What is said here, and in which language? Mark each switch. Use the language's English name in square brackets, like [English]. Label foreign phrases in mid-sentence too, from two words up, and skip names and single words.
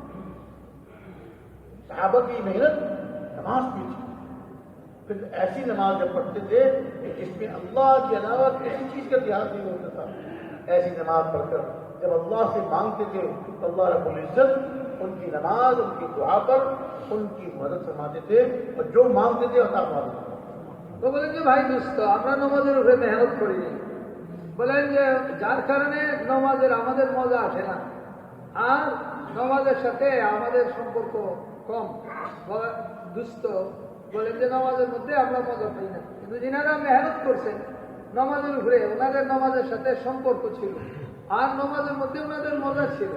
[Urdu] صحابہ کی محنت نماز میں تھی، پھر ایسی نماز جب پڑھتے تھے کہ جس میں اللہ کے علاوہ کسی چیز کا دھیان نہیں ہوتا تھا، ایسی نماز پڑھ کر جب اللہ سے مانگتے تھے تو اللہ [Arabic] رب العزت [Urdu] ان کی نماز ان کی دعا پر ان کی مدد فرماتے تھے اور جو مانگتے تھے عطا فرماتے تھے۔ [Bangla] তো বলেন যে ভাই দোস্ত আমরা নামাজের উপরে মেহনত করি, বলেন যে যার কারণে নামাজের আমাদের মজা আসে না আর নামাজের সাথে আমাদের সম্পর্ক কম। দুস্থ বলেন যে নামাজের মধ্যে আমরা মজা পাই না, কিন্তু যিনারা মেহনত করছেন নামাজের উপরে ওনাদের নামাজের সাথে সম্পর্ক ছিল আর নামাজের মধ্যে ওনাদের মজা ছিল।